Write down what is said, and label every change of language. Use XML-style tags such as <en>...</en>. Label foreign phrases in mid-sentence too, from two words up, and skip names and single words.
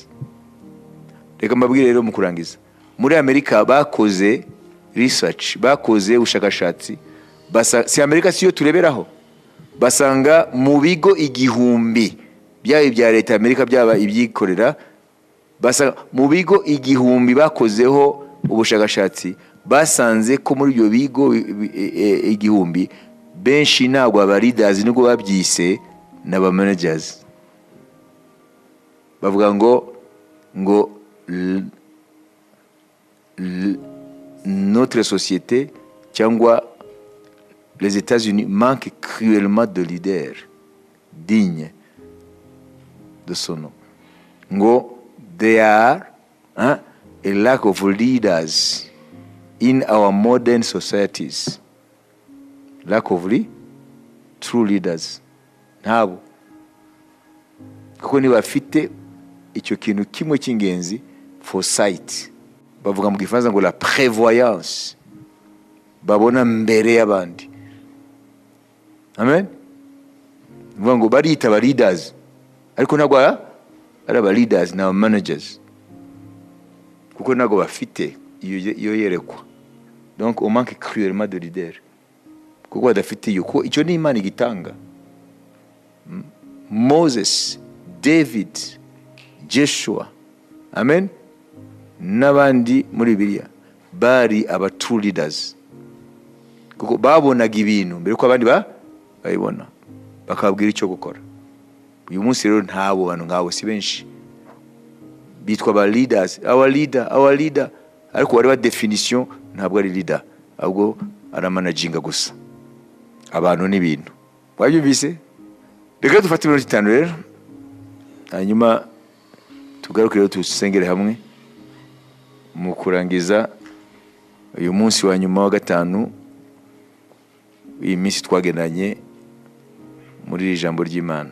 <rw>Reka mbabwire rero mu kurangiza, muri Amerika bakoze research, bakoze ubushakashatsi, si Amerika siyo tureberaho, basanga mu bigo 1000 byaba ibya leta Amerika byaba ibyikorera, basanga mu bigo 1000 bakozeho ubushakashatsi, basanze ko muri ibyo bigo 1000 benshi ntabwo aba leaders nubwo babyise n'aba managers. Bavuga ngo</rw> <fr>notre société cyangwa les États-Unis manquent cruellement de leaders dignes de son nom.</fr> <en>Ngo they are a lack of leaders in our modern societies. Lack of true leaders.</en> <rw>Ntabo. Kuko ni bafite icyo kintu kimwe cy'ingenzi, foresight. Bavuga mu gifaransa ngo</rw> <fr>la prévoyance.</fr> <rw>Babona mbere y'abandi. Amen. Bavuga ngo barita aba leaders, ariko ntabwo ari aba leaders na managers, kuko ntabwo bafite iyo yerekwa.</rw> <fr>Donc on manque cruellement de leaders,</fr> <rw>kuko badafite iyo, kuko icyo ni Imana igitanga. Moses, David, Joshua, amen, n'abandi muri Bibiliya bari aba</rw> <en>true leaders,</en> <rw>kuko babonaga ibintu mbere ko abandi bayibona, bakabwira icyo gukora. Uyu munsi rero ntabo bantu ngabo si benshi, bitwa ba leaders,</rw> <en>our leader,</en> <rw>ariko wari wa definition ntabwo ari leader, ahubwo aramanaginga gusa abantu n'ibintu. Wabyumvise? Reka dufate iminota 5 rero, hanyuma tugaruke rero tusengere hamwe mu kurangiza uyu munsi wa nyuma wa gatanu, iyi minsi twagendanye muri iri jambo ry'Imana.</rw>